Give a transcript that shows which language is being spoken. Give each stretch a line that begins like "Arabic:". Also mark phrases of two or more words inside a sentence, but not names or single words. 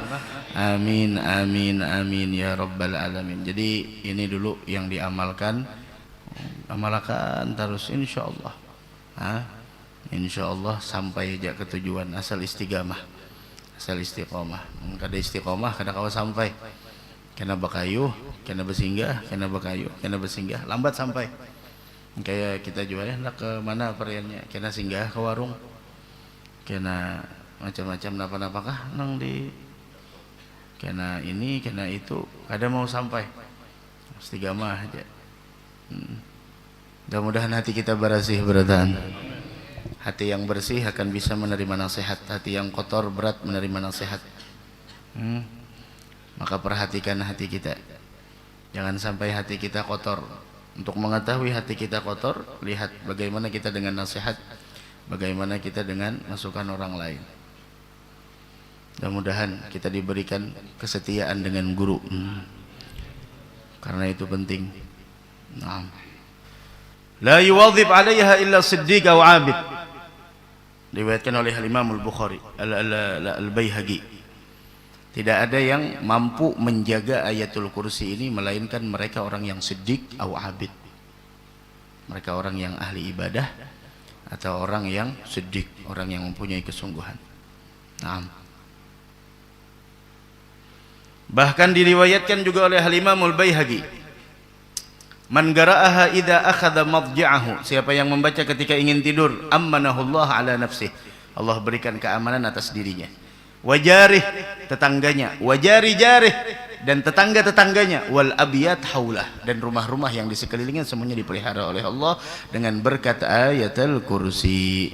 Arabic: آمين آمين آمين يا رب العالمين.
Indonesian: Jadi ini dulu yang diamalkan, amalkan terus insyaallah. Insyaallah sampai aja ke tujuan, asal istiqamah, asal istiqomah.
Banjar: Kada istiqomah kada kawa sampai. Kena bakayu, kena bersinggah, kena bakayu, kena bersinggah, lambat sampai. Kayak kita jualnya nak ke mana periannya, kena singgah ke warung, kena macam-macam napa-napakah nang di, kena ini, kena itu, kada mau sampai.
Indonesian: Istiqamah aja. Mudah-mudahan hati kita bersih berataan. Hati yang bersih akan bisa menerima nasihat, hati yang kotor berat menerima nasihat. Maka perhatikan hati kita, jangan sampai hati kita kotor. Untuk mengetahui hati kita kotor, lihat bagaimana kita dengan nasihat, bagaimana kita dengan masukan orang lain. Mudah-mudahan kita diberikan kesetiaan dengan guru, karena itu penting.
Arabic: لا يواظب عليها إلا صديق أو عابد.
Indonesian: Diriwayatkan oleh Imam Al-Bukhari, Al-Baihaqi. Tidak ada yang mampu menjaga ayatul kursi ini melainkan mereka orang yang siddiq atau abid. Mereka orang yang ahli ibadah atau orang yang siddiq, orang yang mempunyai kesungguhan. Bahkan diriwayatkan juga oleh Imam Al-Baihaqi,
Arabic: من قرأها إذا أخذ مضجعه,
Indonesian: siapa yang membaca ketika ingin tidur,
Arabic: أمنه الله على نفسه,
Indonesian: Allah berikan keamanan atas dirinya. Wajarih, tetangganya,
Arabic: وجار جاره,
Indonesian: dan tetangga-tetangganya,
Arabic: والأبيات حوله,
Indonesian: dan rumah-rumah yang di sekelilingnya semuanya dipelihara oleh Allah dengan berkat ayatul kursi.